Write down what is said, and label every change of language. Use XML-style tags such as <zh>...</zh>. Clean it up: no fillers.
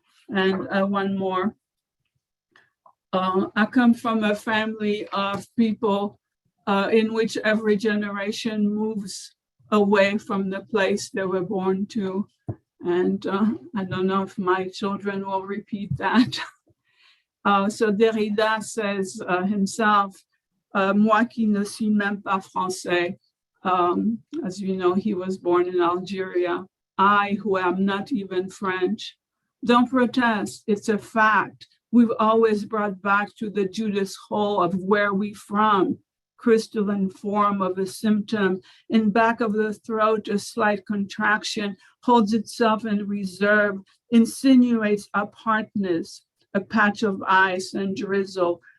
<en>And one more. I come from a family of people in which every generation moves away from the place they were born to. And I don't know if my children will repeat that. So Derrida says himself,</en> <fr>moi qui ne suis même pas français.</fr> <en>As you know, he was born in Algeria. I, who am not even French. Don't protest, it's a fact. We've always brought back to the Judas hole of where we from, crystalline form of a symptom. In back of the throat, a slight contraction holds itself in reserve, insinuates apartness, a patch of ice and drizzle.</en>